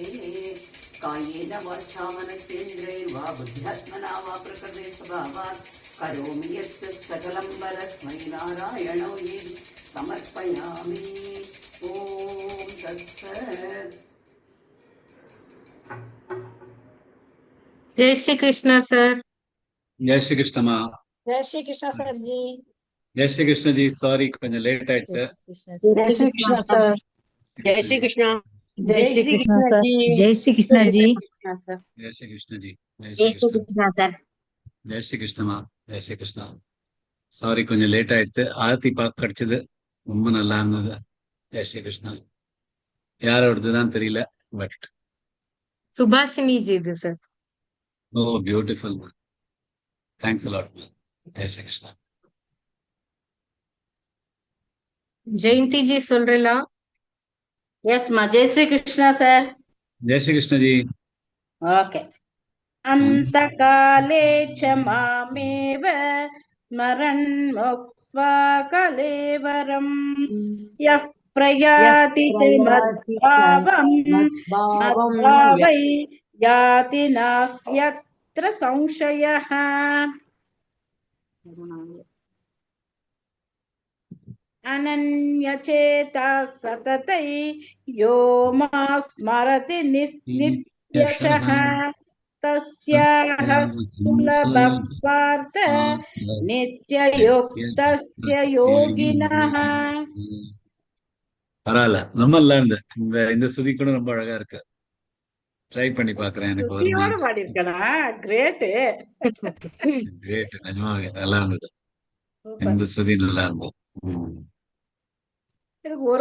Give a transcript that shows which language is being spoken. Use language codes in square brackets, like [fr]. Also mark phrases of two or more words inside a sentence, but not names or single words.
[sa] कायेन वाचा मनसेन्द्रियैर्वा बुद्ध्यात्मना वा प्रकृते स्वभावात् करोमि यत् सकलं परस्मै नारायणाय समर्पयामि। ॐ तत्सत्। [hi] जय श्री कृष्ण सर। जय श्री कृष्ण माँ। जय श्री कृष्ण सर जी। जय श्री कृष्ण जी, [ta] சாரி கொஞ்சம் லேட் ஆயிடுச்சு. [hi] जय श्री कृष्ण सर। जय श्री कृष्ण। जय श्री कृष्ण सर। जय श्री कृष्ण जी। जय श्री कृष्ण जी. जय श्री कृष्ण सर। जय श्री कृष्ण மா. जय श्री कृष्ण. [ta] சாரி கொஞ்சம் லேட் ஆயிடுச்சு. ஆரத்தி பார்க்க கிடைச்சது, ரொம்ப நல்லா இருந்தது. [hi] जय श्री कृष्ण. [ta] யாரோடதுதான் தெரியல, பட் [hi] सुभाषिनी जी सर। [en] Oh beautiful. Thanks a lot. [hi] जय श्री कृष्ण. [ta] जयंती जी சொல்றீங்களா? [hi] यस मा। जय श्री कृष्ण सर। जय श्री कृष्ण जी. ओके। [sa] अंतकाले च मामेव स्मरन् मुक्त्वा कलेवरम् यः प्रयाति मद्भावम् मद्भावै याति नास्त्यत्र संशयः। अनन्यचेता सततै यो मा स्मरति नित्यशः तस्याः सुलभः पार्थ नित्ययुक्तस्य योगिनः। [ta] பரவாயில்ல, ரொம்ப நல்லா இருந்தது. இந்த சுதி கூட ரொம்ப அழகா இருக்கு. ட்ரை பண்ணி பாக்குறேன். எனக்கு சுத்தியோட பாடி இருக்கனா? கிரேட். கிரேட். நிஜமாவே நல்லா இருந்தது. இந்த சுதி நல்லா இருந்தது. ஒரு